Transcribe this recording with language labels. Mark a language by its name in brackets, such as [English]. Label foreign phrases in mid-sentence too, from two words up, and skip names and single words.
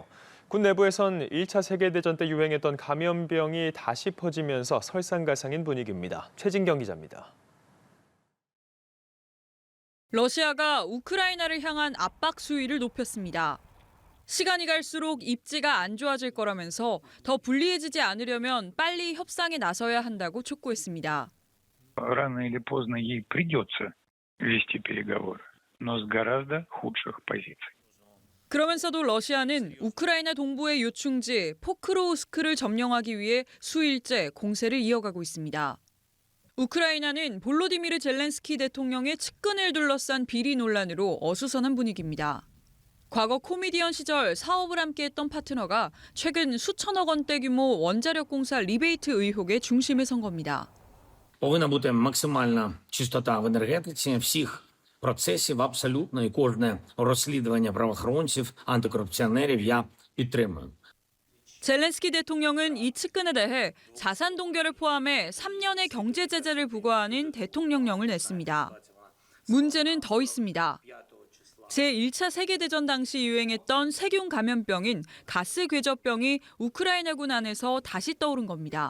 [Korean] 군 내부에선 1차 세계대전 때 유행했던 감염병이 다시 퍼지면서 설상가상인 분위기입니다. 최진경 기자입니다. 러시아가 우크라이나를 향한 압박 수위를 높였습니다. 시간이 갈수록 입지가 안 좋아질 거라면서 더 불리해지지 않으려면 빨리 협상에 나서야 한다고 촉구했습니다. [Russian] Рано или поздно ей придется вести переговоры, но с гораздо худших позиций. [Korean] 그러면서도 러시아는 우크라이나 동부의 요충지 포크로우스크를 점령하기 위해 수일째 공세를 이어가고 있습니다. 우크라이나는 볼로디미르 젤렌스키 대통령의 측근을 둘러싼 비리 논란으로 어수선한 분위기입니다. 과거 코미디언 시절 사업을 함께했던 파트너가 최근 수천억 원대 규모 원자력 공사 리베이트 의혹의 중심에 선 겁니다. [Ukrainian] Повинна бути максимальна чистота в енергетиці всіх процесів абсолютно і кожне розслідування правоохоронців, антикорупціонерів я підтримую. [Korean] 젤렌스키 대통령은 이 측근에 대해 자산 동결을 포함해 3년의 경제 제재를 부과하는 대통령령을 냈습니다. 문제는 더 있습니다. 제1차 세계대전 당시 유행했던 세균 감염병인 가스 궤저병이 우크라이나군 안에서 다시 떠오른 겁니다.